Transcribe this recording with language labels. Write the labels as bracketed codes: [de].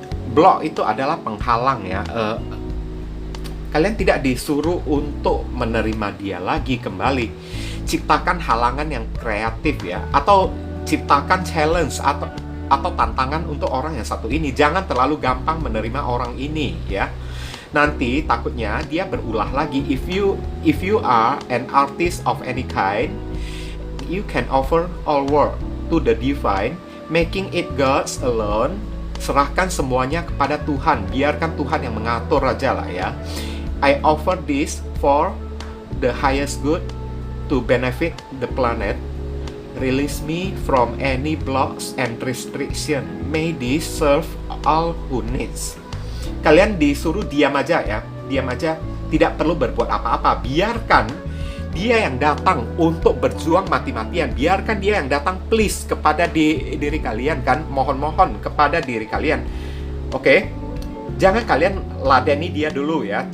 [id] Block itu adalah penghalang ya. Kalian tidak disuruh untuk menerima dia lagi kembali. Ciptakan halangan yang kreatif ya, atau ciptakan challenge atau tantangan untuk orang yang satu ini. Jangan terlalu gampang menerima orang ini ya. Nanti takutnya dia berulah lagi. [en] If you are an artist of any kind, you can offer all work to the divine, making it God's alone. [id] Serahkan semuanya kepada Tuhan, biarkan Tuhan yang mengatur aja lah ya. [en] I offer this for the highest good to benefit the planet. Release me from any blocks and restriction. May this serve all who needs. [id] Kalian disuruh diam aja ya, diam aja, tidak perlu berbuat apa-apa. Biarkan dia yang datang untuk berjuang mati-matian. Biarkan dia yang datang please kepada diri kalian kan. Mohon-mohon kepada diri kalian. Oke? Jangan kalian ladeni dia dulu ya.